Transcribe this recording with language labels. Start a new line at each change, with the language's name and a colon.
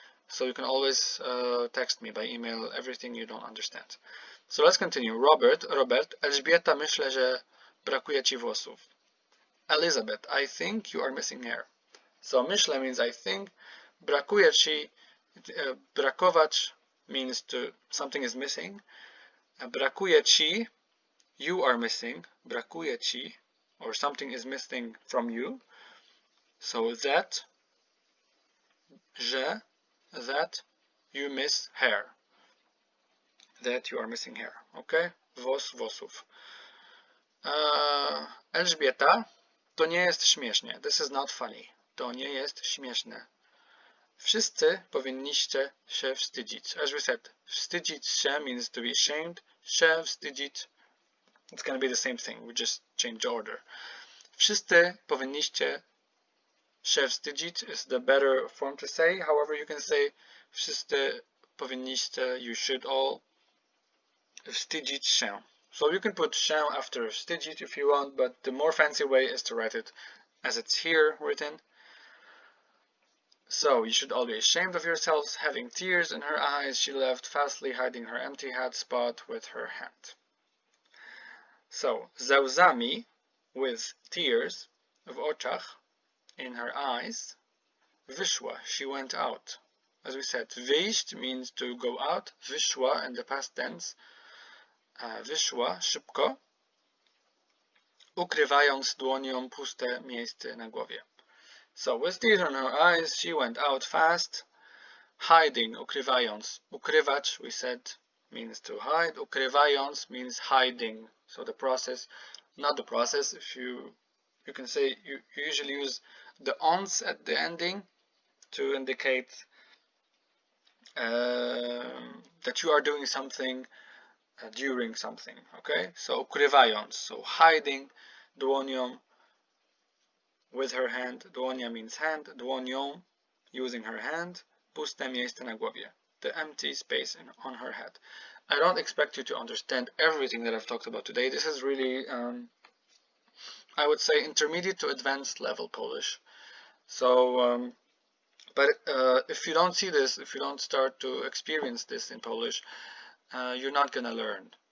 English: So you can always text me by email everything you don't understand. So let's continue. Robert, Elżbieta,
Polish: myślę, że brakuje ci włosów.
English: Elizabeth, I think you are missing hair. So myślę means I think.
Polish: Brakuje ci,
English: brakować means something is missing.
Polish: Brakuje ci,
English: you are missing. Brakuje ci, or something is missing from you. So that you miss hair. That you are missing hair.
Polish: Okay? Włosów. Elżbieta, to nie jest śmiesznie.
English: This is not funny.
Polish: To nie jest śmieszne. Wszyscy powinniście się wstydzić.
English: As we said,
Polish: wstydzić się
English: means to be ashamed.
Polish: Się wstydzić,
English: it's going to be the same thing. We just change the order.
Polish: Wszyscy powinniście się wstydzić
English: is the better form to say. However, you can say
Polish: wszyscy powinniście,
English: you should all
Polish: wstydzić się.
English: So you can put się after wstydzić if you want, but the more fancy way is to write it as it's here written. So you should all be ashamed of yourselves. Having tears in her eyes, she left, fastly hiding her empty hat spot with her hand. So
Polish: ze łzami,
English: with tears
Polish: w oczach,
English: in her eyes, wyszła, she went out. As we said, wyjść means to go out. Wyszła in the past tense.
Polish: Wyszła szybko, ukrywając dłonią puste miejsce na głowie.
English: So with tears in her eyes, she went out fast, hiding, ukrywając. Ukrywać, we said, means to hide. Ukrywając means hiding. So the process, not the process. If you can say, you usually use the ons at the ending to indicate that you are doing something during something. Okay, so ukrywając, so hiding, dłonią, with her hand. Dłonia means hand.
Polish: Dłonią,
English: using her hand.
Polish: Puste miejsce na głowie.
English: The empty space on her head. I don't expect you to understand everything that I've talked about today. This is really, I would say, intermediate to advanced level Polish. So, but if you don't see this, if you don't start to experience this in Polish, you're not gonna learn.